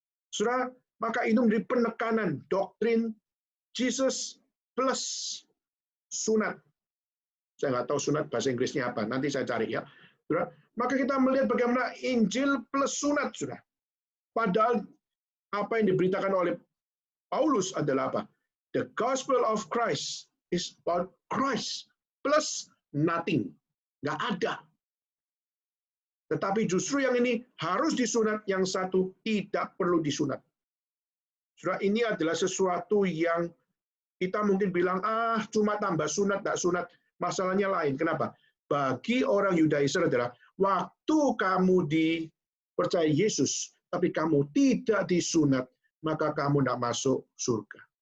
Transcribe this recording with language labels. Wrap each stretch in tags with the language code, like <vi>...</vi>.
<id>Saudara, maka itu menjadi penekanan doktrin Jesus plus sunat. Saya nggak tahu sunat bahasa Inggrisnya apa, nanti saya cari ya. Saudara, maka kita melihat bagaimana Injil plus sunat, saudara. Padahal apa yang diberitakan oleh Paulus adalah apa?</id> <en>The gospel of Christ is about Christ plus nothing.</en> <id>Nggak ada. Tetapi justru yang ini harus disunat, yang satu tidak perlu disunat. Saudara, ini adalah sesuatu yang kita mungkin bilang, cuma tambah sunat, tidak sunat. Masalahnya lain. Kenapa? Bagi orang Yudaizer adalah, waktu kamu dipercaya Yesus, tapi kamu tidak disunat, maka kamu tidak masuk surga.</id>